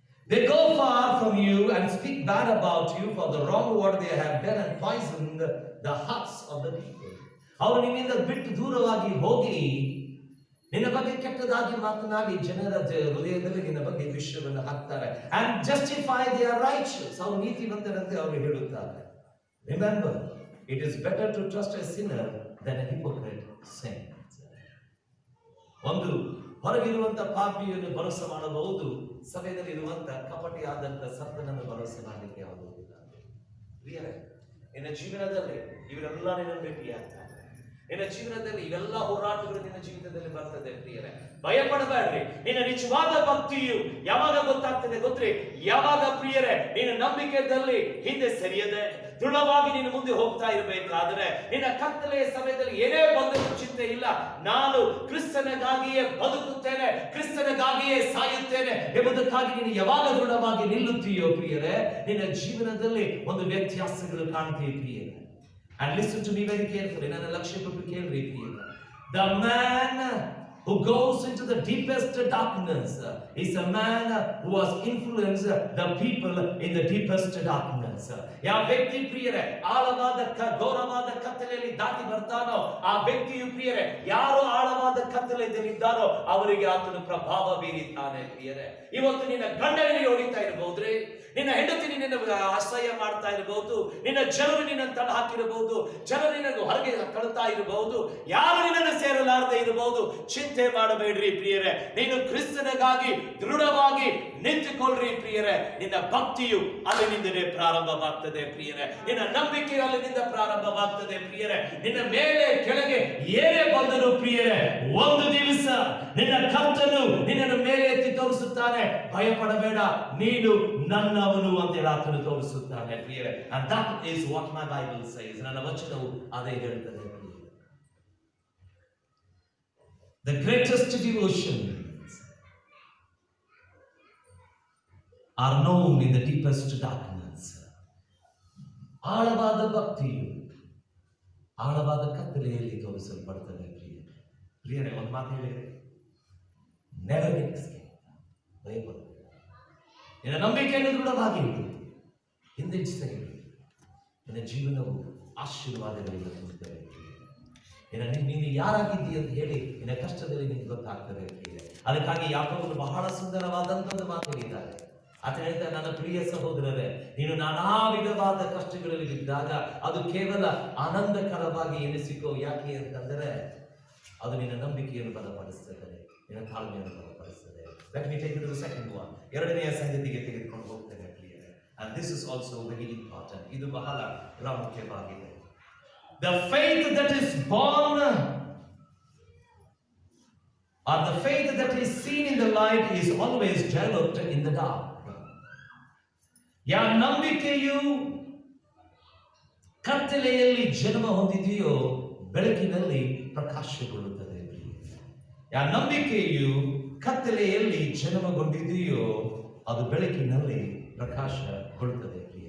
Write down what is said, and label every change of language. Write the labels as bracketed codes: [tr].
[en] They go far from you and speak bad about you for the wrong what they have done and poisoned the hearts of the people. [kn] ಅವರು ನಿನ್ನಿಂದ ಬಿಟ್ಟು ದೂರವಾಗಿ ಹೋಗಿ ನಿನ್ನ ಬಗ್ಗೆ ಕೆಟ್ಟದಾಗಿ ಮಾತನಾಡಿ ಜನರ ಹೃದಯದಲ್ಲಿ ನಿನ್ನ ಬಗ್ಗೆ ವಿಷಯವನ್ನು ಹಾಕ್ತಾರೆ. [en] and justify their righteous, [kn] ಅವರು ನೀತಿವಂತರಂತೆ ಅವರು ಹೇಳುತ್ತಾರೆ. [en] remember, it is better to trust a sinner than a hypocrite saint. [kn] ಒಂದು ಹೊರಗಿರುವಂತ ಪಾಪಿಯನ್ನು ಭರವಸೆ ಮಾಡಬಹುದು, ಸಭೆಯಲ್ಲಿ ಇರುವಂತ ಕಪಟಿಯಾದಂತ ಸತ್ತನನ್ನು ಭರವಸೆ ಮಾಡಲಿಕ್ಕೆ ಆಗುವುದಿಲ್ಲ. ಪ್ರಿಯರೇ, ನಿನ್ನ ಜೀವನದಲ್ಲಿ ಇವರೆಲ್ಲ ನಿನ್ನ ಭೇಟಿಯಾಗ್ತಾರೆ. ನಿನ್ನ ಜೀವನದಲ್ಲಿ ಇವೆಲ್ಲ ಹೋರಾಟಗಳು ನಿನ್ನ ಜೀವಿತದಲ್ಲಿ ಬರ್ತದೆ. ಪ್ರಿಯರೇ, ಭಯ ಪಡಬೇಡ್ರಿ. ನಿನ್ನ ನಿಜವಾದ ಭಕ್ತಿಯು ಯಾವಾಗ ಗೊತ್ತಾಗ್ತದೆ ಗೊತ್ತ್ರಿ? ಯಾವಾಗ ಪ್ರಿಯರೇ ನಿನ್ನ ನಂಬಿಕೆಯಲ್ಲಿ ಹಿಂದೆ ಸರಿಯದೆ ದೃಢವಾಗಿ ನೀನು ಮುಂದೆ ಹೋಗ್ತಾ ಇರಬೇಕಾದ್ರೆ, ನಿನ್ನ ಕತ್ತಲೆಯ ಸಮಯದಲ್ಲಿ ಏನೇ ಬಂದರೂ ಚಿಂತೆ ಇಲ್ಲ. ನಾನು ಕ್ರಿಸ್ತನಿಗಾಗಿಯೇ ಬದುಕುತ್ತೇನೆ, ಕ್ರಿಸ್ತನಿಗಾಗಿಯೇ ಸಾಯುತ್ತೇನೆ ಎಂಬುದಕ್ಕಾಗಿ ನೀನು ಯಾವಾಗ ದೃಢವಾಗಿ ನಿಲ್ಲುತ್ತೀಯೋ ಪ್ರಿಯರೇ, ನಿನ್ನ ಜೀವನದಲ್ಲಿ ಒಂದು ವ್ಯತ್ಯಾಸಗಳು ಕಾಣ್ತೀವಿ ಪ್ರಿಯರೇ. [en] And listen to me very carefully. [kn] ನನ್ನ ಲಕ್ಷ್ಯ ಕೊಟ್ಟು ಕೇಳ್ರಿ ಪ್ರಿಯರೇ. [en] The man who goes into the deepest darkness is a man who has influenced the people in the deepest darkness. [kn] ಯಾವ ವ್ಯಕ್ತಿ ಪ್ರಿಯರೇ ಆಳವಾದ ಘೋರವಾದ ಕತ್ತಲೆಯಲ್ಲಿ ದಾಟಿ ಬರ್ತಾನೋ, ಆ ವ್ಯಕ್ತಿಯು ಪ್ರಿಯರೇ ಯಾರು ಆಳವಾದ ಕತ್ತಲೆಯಲ್ಲಿ ಇದ್ದಾರೋ ಅವರಿಗೆ ಆತನು ಪ್ರಭಾವ ಬೀರಿದ್ದಾನೆ. ಪ್ರಿಯರೇ, ಇವತ್ತು ನಿನ್ನ ಗಂಡನಿಗೆ ಹೊಡಿತಾ ಇರಬಹುದ್ರಿ, ನಿನ್ನ ಹೆಂಡತಿ ನಿನ್ನ ಅಸಹ್ಯ ಮಾಡ್ತಾ ಇರಬಹುದು, ನಿನ್ನ ಜನರು ನಿನ್ನನ್ನು ತಳ್ಳಿ ಹಾಕಿರಬಹುದು, ಜನರು ನಿನ್ನನ್ನು ಹೊರಗೆ ಕಳ್ತಾ ಇರಬಹುದು, ಯಾರು ನಿನ್ನನ್ನು ಸೇರಲಾರದೆ ಇರಬಹುದು. ಚಿಂತೆ ಮಾಡಬೇಡ್ರಿ ಪ್ರಿಯರೇ, ನೀನು ಕ್ರಿಸ್ತನಿಗಾಗಿ ದೃಢವಾಗಿ ನಿಂತುಕೊಳ್ಳ್ರಿ ಪ್ರಿಯರೇ. ನಿನ್ನ ಭಕ್ತಿಯು ಅಲ್ಲಿನಿಂದಲೇ ಪ್ರಾರಂಭವಾಗ್ತದೆ ಪ್ರಿಯರೇ, ನಿನ್ನ ನಂಬಿಕೆ ಅಲ್ಲಿನಿಂದ ಪ್ರಾರಂಭವಾಗ್ತದೆ ಪ್ರಿಯರೇ. ನಿನ್ನ ಮೇಲೆ ಕೆಳಗೆ ಏನೇ ಬಂದರೂ ಪ್ರಿಯರೇ, ಒಂದು ದಿವಸ ನಿನ್ನ ಕರ್ತನು ನಿನ್ನನ್ನು ಮೇಲೆ ಎತ್ತಿ ತೋರಿಸುತ್ತಾನೆ. ಭಯ ಪಡಬೇಡ, ನೀನು ನನ್ನವನು ಅಂತ ಹೇಳಿ ಆತನು ತೋರಿಸುತ್ತಾನೆ ಪ್ರಿಯರೇ. [en] and that is what my Bible says. [kn] ನನ್ನ ವಚನವು ಅದೇ ಹೇಳ್ತದೆ. [en] The greatest devotions are known in the deepest darkness. [kn] ಆಳವಾದ ಭಕ್ತಿಯು ಆಳವಾದ ಕತ್ತಲೆಯಲ್ಲಿ ತೋರಿಸಲ್ಪಡ್ತದೆ ಪ್ರಿಯರೇ. ಒಂದು ಮಾತು ಹೇಳಿದ್ರೆ, [en] never get scared. [kn] ಭಯಪಡ, ನಿನ್ನ ನಂಬಿಕೆಯನ್ನು ದೃಢವಾಗಿ ಇಡು, ಹಿಂದೆಚ್ಚಿಸಲಿ. ನಿನ್ನ ಜೀವನವು ಆಶೀರ್ವಾದಗಳಿಂದ ತುಂಬುತ್ತದೆ. ನೀನು ಯಾರಾಗಿದ್ದೀ ಅಂತ ಹೇಳಿ ನಿನ್ನ ಕಷ್ಟದಲ್ಲಿ ನಿನಗೆ ಗೊತ್ತಾಗ್ತದೆ. ಅದಕ್ಕಾಗಿ ಯಾಕೋಬನು ಬಹಳ ಸುಂದರವಾದಂತಹ ಮಾತು ಹೇಳಿದ್ದಾರೆ. ಆತ ಹೇಳ್ತಾರೆ, ನನ್ನ ಪ್ರಿಯ ಸಹೋದರರೇ, ನೀನು ನಾನಾ ವಿಧವಾದ ಕಷ್ಟಗಳಲ್ಲಿ ಇದ್ದಾಗ ಅದು ಕೇವಲ ಆನಂದಕರವಾಗಿ ಎನಿಸಿಕೋ. ಯಾಕೆ ಅಂತಂದರೆ ಅದು ನಿನ್ನ ನಂಬಿಕೆಯನ್ನು ಬಲಪಡಿಸ್ತದೆ, ನಿನ್ನ ತಾಳ್ಮೆಯನ್ನು ಬಲಪಡಿಸ್ತದೆ. [en] Let me take you to the second one. [kn] ಎರಡನೆಯ ಸಂಗತಿಗೆ ತೆಗೆದುಕೊಂಡು ಹೋಗ್ತೇನೆ ಪ್ರಿಯರೇ. [en] And this is also very important. [kn] ಇದು ಬಹಳ ಪ್ರಾಮುಖ್ಯವಾಗಿದೆ. [en] The faith that is born or the faith that is seen in the light is always developed in the dark. [kn] ಯಾವ ನಂಬಿಕೆಯು ಕತ್ತಲೆಯಲ್ಲಿ ಜನ್ಮ ಹೊಂದಿದೆಯೋ ಬೆಳಕಿನಲ್ಲಿ ಪ್ರಕಾಶಗೊಳ್ಳುತ್ತದೆ. ಯಾವ ನಂಬಿಕೆಯು ಕತ್ತಲೆಯಲ್ಲಿ ಜನ್ಮಗೊಂಡಿದೆಯೋ ಅದು ಬೆಳಕಿನಲ್ಲಿ ಪ್ರಕಾಶಗೊಳ್ಳುತ್ತದೆ.